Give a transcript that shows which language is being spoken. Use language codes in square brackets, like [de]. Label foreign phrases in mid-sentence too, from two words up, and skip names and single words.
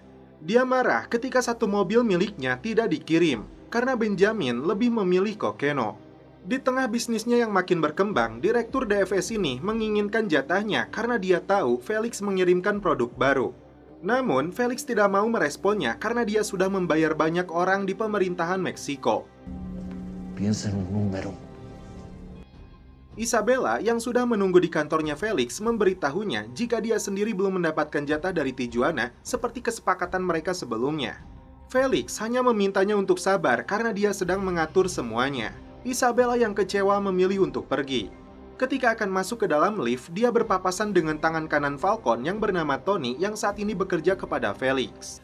[id] Dia marah ketika satu mobil miliknya tidak dikirim karena Benjamin lebih memilih kokeno. Di tengah bisnisnya yang makin berkembang, Direktur DFS ini menginginkan jatahnya karena dia tahu Felix mengirimkan produk baru. Namun, Felix tidak mau meresponnya karena dia sudah membayar banyak orang di pemerintahan Meksiko. [es] Piensa en un número. [id] Isabella yang sudah menunggu di kantornya Felix memberitahunya jika dia sendiri belum mendapatkan jatah dari Tijuana seperti kesepakatan mereka sebelumnya. Felix hanya memintanya untuk sabar karena dia sedang mengatur semuanya. Isabella yang kecewa memilih untuk pergi. Ketika akan masuk ke dalam lift, dia berpapasan dengan tangan kanan Falcon yang bernama Tony yang saat ini bekerja kepada Felix.